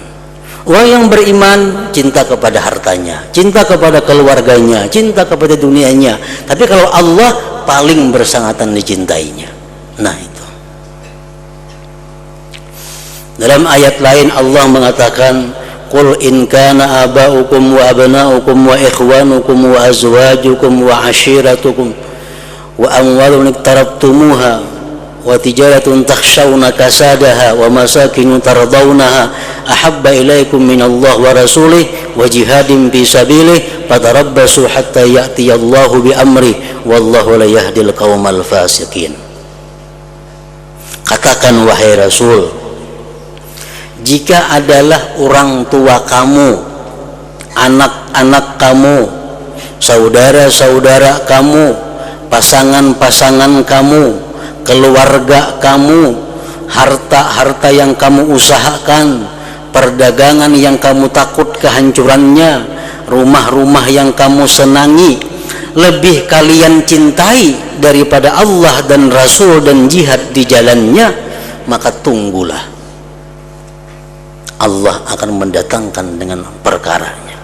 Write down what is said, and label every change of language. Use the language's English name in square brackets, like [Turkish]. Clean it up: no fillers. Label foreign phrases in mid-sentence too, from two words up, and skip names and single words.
[Indonesian] Orang yang beriman cinta kepada hartanya, cinta kepada keluarganya, cinta kepada dunianya. Tapi kalau Allah paling bersangatan dicintainya. Nah, itu. Dalam ayat lain Allah mengatakan, [Arabic] قل إن كان آباؤكم وأبناؤكم وإخوانكم وأزواجكم وعشيرتكم وأموال اقترفتموها وتجارة تخشون كسادها ومساكن ترضونها أحب إليكم من الله ورسوله وجهاد في سبيله فتربصوا حتى يأتي الله بأمره والله لا يهدي القوم الفاسقين. [Indonesian] Katakan wahai Rasul, jika adalah orang tua kamu, anak-anak kamu, saudara-saudara kamu, pasangan-pasangan kamu, keluarga kamu, harta-harta yang kamu usahakan, perdagangan yang kamu takut kehancurannya, rumah-rumah yang kamu senangi, lebih kalian cintai daripada Allah dan Rasul dan jihad di jalannya, maka tunggulah, Allah akan mendatangkan dengan perkaranya.